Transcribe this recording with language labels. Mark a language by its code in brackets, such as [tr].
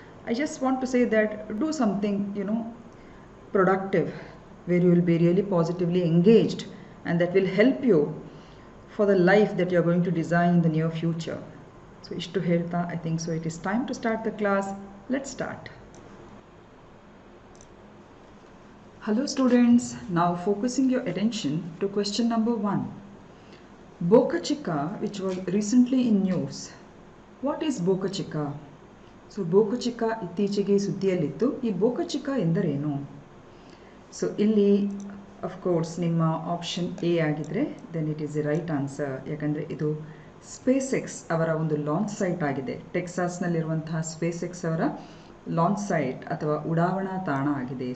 [en] I just want to say that do something productive where you will be really positively engaged and that will help you for the life that you are going to design in the near future. So [kn] ಇಷ್ಟು ಹೇಳ್ತಾ [en] I think so it is time to start the class. Let's start. Hello students, now focusing your attention to question number 1. Boca Chica, which was recently in news. What is Boca Chica? [kn] So Boca Chica ಇತ್ತೀಚೆಗೆ ಸುದ್ದಿಯಲ್ಲಿತ್ತು. ಈ Boca Chica ಎಂದರೇನು? So ಇಲ್ಲಿ of course ನಿಮ್ಮ option A ಆಗಿದ್ರೆ [en] Then it is the right answer. [kn] ಯಾಕಂದರೆ ಇದು space ಅವರ ಒಂದು ಲಾಂಚ್ ಸೈಟ್ ಆಗಿದೆ. ಟೆಕ್ಸಾಸ್ನಲ್ಲಿರುವಂತಹ ಸ್ಪೇಸ್ ಅವರ ಲಾಂಚ್ ಸೈಟ್ ಅಥವಾ ಉಡಾವಣಾ ತಾಣ ಆಗಿದೆ.